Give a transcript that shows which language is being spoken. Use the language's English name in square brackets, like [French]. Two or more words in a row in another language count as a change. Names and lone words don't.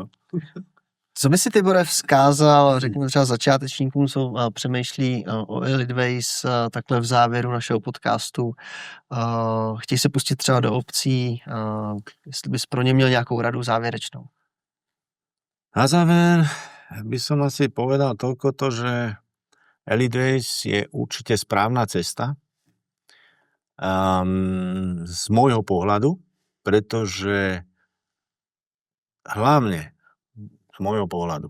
[Czech] Co by si, Tibore, vzkázal, řekněme třeba začátečníkům, co přemýšlí o Elitways takhle v závěru našeho podcastu, chtějí se pustit třeba do opcí, jestli bys pro ně měl nějakou radu závěrečnou? [Slovak] Na záver by som asi povedal toľko to, že Elitways je určite správna cesta z môjho pohľadu, pretože hlavne z môjho pohľadu.